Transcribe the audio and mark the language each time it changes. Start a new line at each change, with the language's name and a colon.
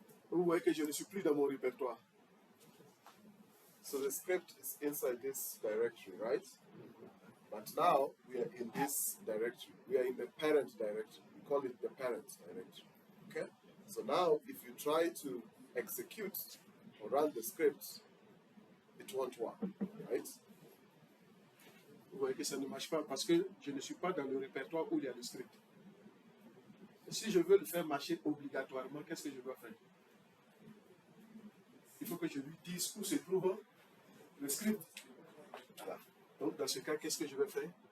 French: Vous voyez que je ne suis plus dans mon répertoire.
English: So the script is inside this directory, right? But now we are in this directory. We are in the parent directory. We call it the parent directory. Okay? So now if you try to execute or run the script, it won't work, right?
French: Vous voyez que ça ne marche pas parce que je ne suis pas dans le répertoire où il y a le script. Et si je veux le faire marcher obligatoirement, qu'est-ce que je dois faire? Il faut que je lui dise où se trouve le script. Voilà. Donc, dans ce cas, qu'est-ce que je vais faire?